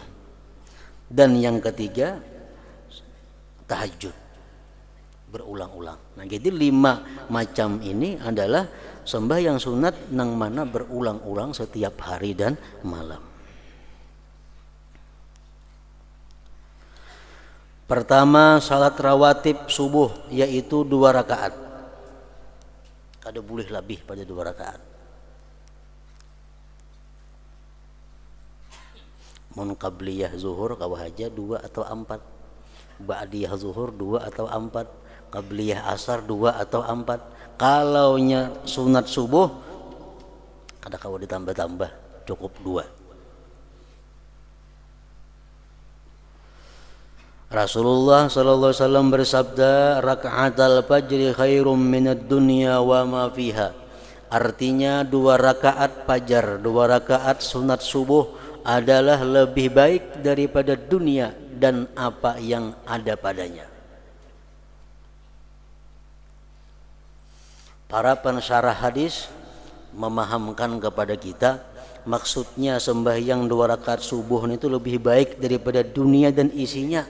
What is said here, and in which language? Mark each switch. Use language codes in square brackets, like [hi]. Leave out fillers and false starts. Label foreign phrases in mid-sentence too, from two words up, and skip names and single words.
[id] Dan yang ketiga tahajud berulang-ulang. Nah, jadi 5 macam ini adalah sembahyang sunat yang mana berulang-ulang setiap hari dan malam. Pertama, salat rawatib subuh yaitu 2 rakaat. [bjn] Kada boleh lebih pada 2 rakaat. Mun qabliyah zuhur kawah aja 2 atau 4. Ba'diyah zuhur 2 atau 4. Qabliyah asar 2 atau 4. Kalaunya sunat subuh kada kawah ditambah-tambah, cukup 2. [id] Rasulullah sallallahu alaihi wasallam bersabda, [ar] ركعتا الفجر خير من الدنيا وما فيها. [id] Artinya 2 rakaat fajar, 2 rakaat sunat subuh adalah lebih baik daripada dunia dan apa yang ada padanya. Para pensyarah hadis memahamkan kepada kita, maksudnya sembahyang 2 rakaat subuh itu lebih baik daripada dunia dan isinya.